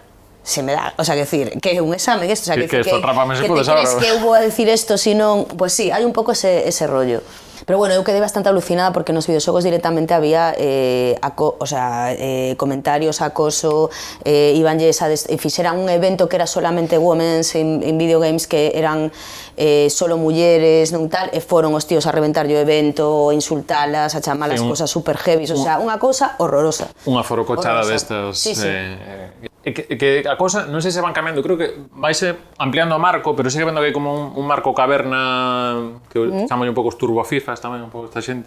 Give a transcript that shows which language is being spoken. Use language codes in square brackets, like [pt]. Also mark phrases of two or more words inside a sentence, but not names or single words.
[gl] Se me dá, o sea, que decir, que é un exame, o sea, que esto trápame se que [es] puede te crees [gl] saber. que eu vou a decir isto, si non, pues sí, hai un pouco ese rollo. Pero bueno, eu quedei bastante alucinada porque nos videoxogos directamente había comentarios, acoso, fixeran un evento que era solamente [en] women's in video games, [gl] que eran solo mulleres, non tal, e foron os tíos a reventar o evento, a insultalas, a chamalas cosas super heavy, o sea, unha cousa horrorosa. Unha forocochada destas. Sí, sí. Que a cosa, non sei se van cambiando, creo que vaise ampliando o marco, pero sigue vendo que hai como un marco caverna que chaman un pouco os turbofifas tamén, un pouco esta xente.